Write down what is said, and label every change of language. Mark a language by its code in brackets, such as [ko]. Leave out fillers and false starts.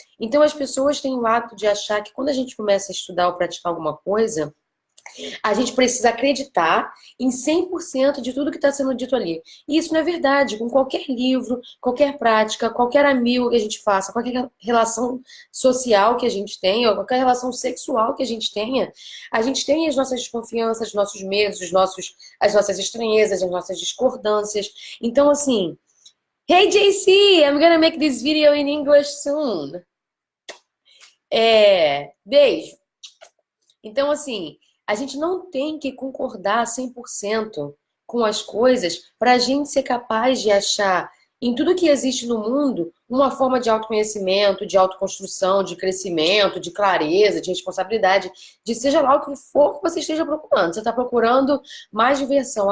[pt] Então as pessoas têm o hábito de achar que quando a gente começa a estudar ou praticar alguma coisa, a gente precisa acreditar em 100% de tudo que está sendo dito ali. E isso não é verdade. Com qualquer livro, qualquer prática, qualquer amigo que a gente faça, qualquer relação social que a gente tenha, ou qualquer relação sexual que a gente tem as nossas desconfianças, os nossos medos, as nossas estranhezas, as nossas discordâncias. Então, assim, [en] hey JC, I'm gonna make this video in English soon. [pt] Beijo. Então, assim, a gente não tem que concordar 100% com as coisas para a gente ser capaz de achar em tudo que existe no mundo uma forma de autoconhecimento, de autoconstrução, de crescimento, de clareza, de responsabilidade, de seja lá o que for que você esteja procurando. Você está procurando mais diversão.